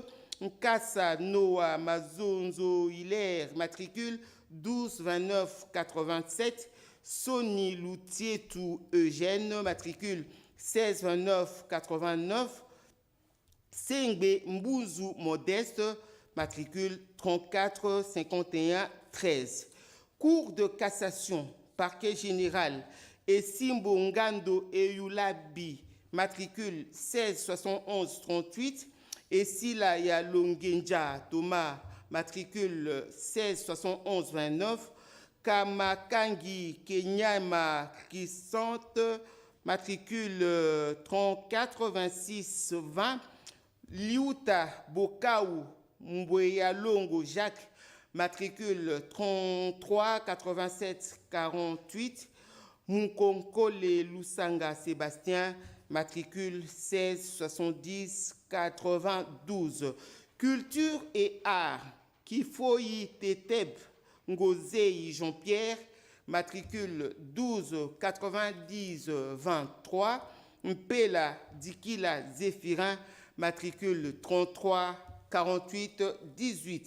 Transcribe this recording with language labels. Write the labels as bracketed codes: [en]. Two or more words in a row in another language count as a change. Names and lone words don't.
[fr] Nkassa Noah Mazonzo Hilaire, matricule 12 29 87. Sony Loutietou Eugène, matricule 16 29 89. Sengbe Mbouzou Modeste, matricule 34 51 13. Cour de cassation, parquet général, Esimbo Ngando Eyulabi, matricule 16 71 38. Esila Yalongenja Thomas, matricule 16 71 29. Kamakangi Kenyama Kisante, matricule 34 26 20. Liuta Bokaou Mbweyalongo Jacques, matricule 33 87 48. Munkonkole Lusanga Sébastien, matricule 16 70 92. Culture et art, Kifoyi Teteb Ngozei Jean-Pierre, matricule 12 90 23. Mpela Dikila Zéphirin, matricule 33 48 18.